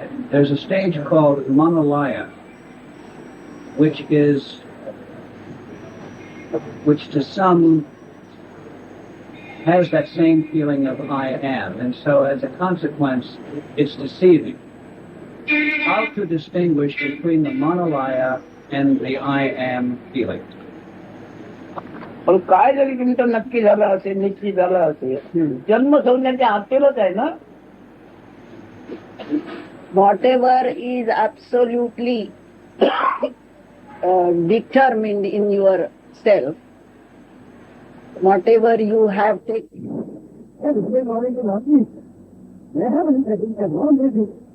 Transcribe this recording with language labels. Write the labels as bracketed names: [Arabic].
[English] There's a stage called Manalaya, which to some has that same feeling of I am, and so as a consequence, it's deceiving. How to distinguish between the Manalaya and the I am feeling? [Marathi] पण काय जरी तुमचं नक्की झालं असेल, निश्चित झालं असेल, जन्म संज्ञाच्या आतेलच आहे ना. [English] Whatever is absolutely determined in yourself, whatever you have taken,